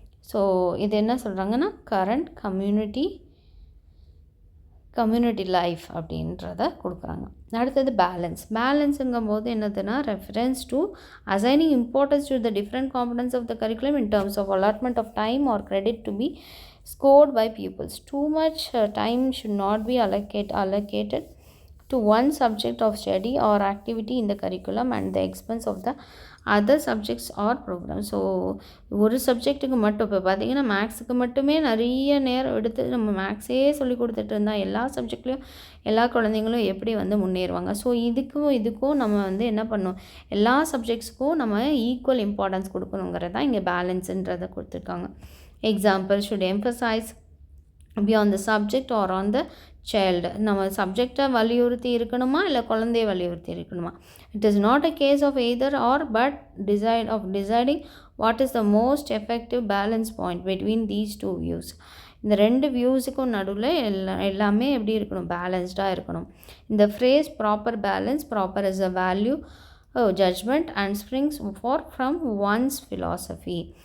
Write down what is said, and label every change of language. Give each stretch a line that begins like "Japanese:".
Tamil: So இது என்ன சொல்கிறாங்கன்னா கரண்ட் கம்யூனிட்டி லைஃப் அப்படின்றத கொடுக்குறாங்க. அடுத்தது பேலன்ஸுங்கும் போது என்னதுன்னா
English: Reference to assigning importance to the different components of the curriculum in terms of allotment of time or credit to be scored by pupils. Too much time should not be allocated to one subject of study or activity in the curriculum and the expense of the other subjects or programs.
Tamil: So ஒரு சப்ஜெக்ட்டுக்கு மட்டும் இப்போ பார்த்திங்கன்னா மேக்ஸுக்கு மட்டுமே நிறைய நேரம் எடுத்து நம்ம மேக்ஸே சொல்லி கொடுத்துட்டு இருந்தால் எல்லா சப்ஜெக்ட்லேயும் எல்லா குழந்தைங்களும் எப்படி முன்னேறுவாங்க. ஸோ இதுக்கும் நம்ம என்ன பண்ணணும், எல்லா சப்ஜெக்ட்ஸுக்கும் நம்ம ஈக்குவல் இம்பார்ட்டன்ஸ் கொடுக்கணுங்கிறது தான் இங்கே பேலன்ஸுன்றதை கொடுத்துருக்காங்க.
English: Example should emphasize be on the subject or on the child.
Tamil: நம்ம சப்ஜெக்டை வலியுறுத்தி இருக்கணுமா இல்லை குழந்தைய வலியுறுத்தி இருக்கணுமா?
English: It is not a case of either or but deciding what is the most effective balance point between these two views.
Tamil: இந்த ரெண்டு வியூஸுக்கும் நடுவில் எல்லாமே எப்படி இருக்கணும், பேலன்ஸ்டாக இருக்கணும்.
English: இந்த phrase proper balance, proper is a value judgment and springs from one's philosophy.